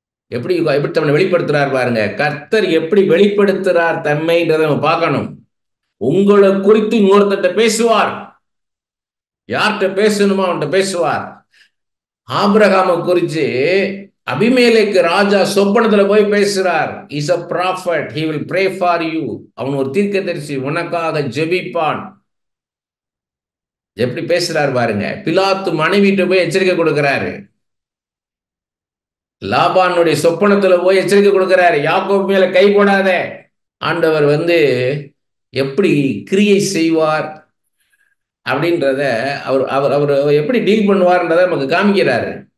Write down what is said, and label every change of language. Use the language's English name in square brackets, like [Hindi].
[Tamil] எப்படி தம்மை வெளிப்படுத்துறார் பாருங்க. கர்த்தர் எப்படி வெளிப்படுத்துறார் தம்மைன்றதை நம்ம பார்க்கணும். உங்களை குறித்து இன்னொருத்த பேசுவார். யார்கிட்ட பேசணுமோ அவன்கிட்ட பேசுவார். ஆபிரகாமை குறித்து அபிமெலேக்கு ராஜா சொப்பனத்துல போய் பேசுறார். [English] Is a prophet, he will pray for you. [Tamil] அவன் ஒரு தீர்க்கதரிசி, உனக்காக ஜெபிப்பான். எப்படி பேசுறார் பாருங்க. பிலாத்து மனைவிட்டு போய் எச்சரிக்கை கொடுக்கிறாரு. லாபானுடைய சொப்பனத்துல போய் எச்சரிக்கை கொடுக்கிறாரு, யாக்கோபு மேல கை போடாத. ஆண்டவர் எப்படி கிரியை செய்வார் அப்படின்றத அவர் அவர் அவர் எப்படி டீல் பண்ணுவார்ன்றதை நமக்கு காமிக்கிறாரு.